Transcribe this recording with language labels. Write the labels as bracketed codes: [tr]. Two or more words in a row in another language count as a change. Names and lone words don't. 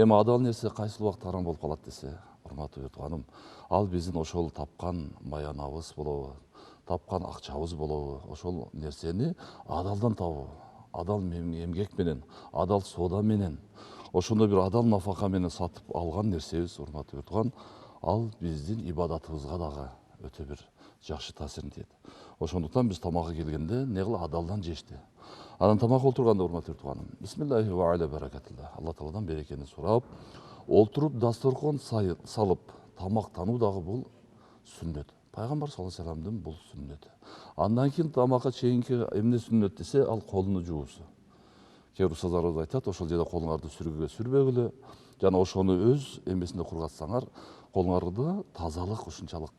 [ky] Эми адал нерсе кайсыл убакта арам болуп калат десе, урматтуу туганым, ал биздин ошол тапкан маянабыз болобу, тапкан акчабыз болобу, ошол нерсени адалдан табуу, адал эмгек менен, адал соода менен, ошондой бир адал нафака менен сатып алган нерсебиз, урматтуу туган, ал биздин ибадатыбызга дагы өтө бир жакшы таасирин тийет. Ошондуктан биз тамакка келгенде не кыла адалдан жешти. Анан тамак олтурганда, урматтуу туганым, [ar] بسم الله وعلى بركة الله, [ky] Алла Тааладан берекени сурап, олтуруп дасторкон салып тамактануу дагы бул сүннөт. Пайгамбар [ar] صلى الله عليه [ky] вассаламдын бул сүннөтү. Андан кийин тамакка чейинки эмне сүннөт десе, ал колуну жуусу. Кээ бир устаздарыбыз айтат, ошол жерде колуңарды сүргүгө сүрбөгүлө, жана ошону өз эмесинде кургатсаңар, колуңарда тазалык ушунчалык.